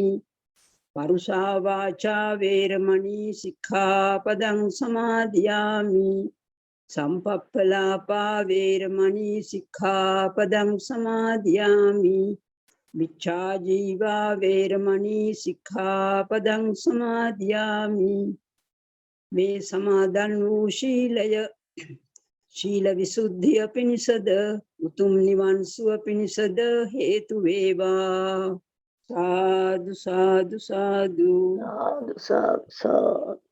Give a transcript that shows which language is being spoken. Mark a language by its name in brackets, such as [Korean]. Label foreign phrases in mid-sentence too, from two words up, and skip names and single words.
[Pali] පරුෂා වාචා වේරමණී සික්ඛාපදං සමාදියාමි. සම්පප්පලාපා වේරමණී සික්ඛාපදං සමාදියාමි. මිච්ඡා ජීවා වේරමණී සික්ඛාපදං සමාදියාමි. [Sinhala] මේ සමාදන් වූ ශීලය ශීල විසුද්ධිය පිණිසද උතුම් නිවන් සුව පිණිසද හේතු වේවා. [Pali] සාදු සාදු සාදු සාදු.